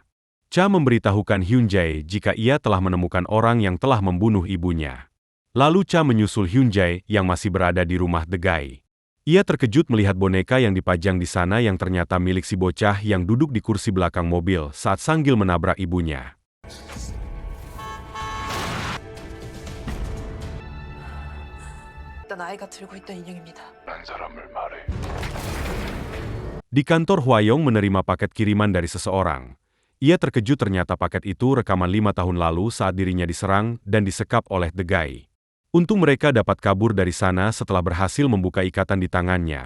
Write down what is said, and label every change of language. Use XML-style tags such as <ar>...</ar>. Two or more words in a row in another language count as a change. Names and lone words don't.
<id>Cha memberitahukan Hyun Jae jika ia telah menemukan orang yang telah membunuh ibunya. Lalu Cha menyusul Hyun Jae yang masih berada di rumah The Guy. Ia terkejut melihat boneka yang dipajang di sana yang ternyata milik si bocah yang duduk di kursi belakang mobil saat Sanggil menabrak ibunya.</id> <ko>어떤 아이가 들고 있던 인형입니다.</ko> <id>Di kantor, Hwayong menerima paket kiriman dari seseorang. Ia terkejut ternyata paket itu rekaman 5 tahun lalu saat dirinya diserang dan disekap oleh The Guy. Untung mereka dapat kabur dari sana setelah berhasil membuka ikatan di tangannya.</id>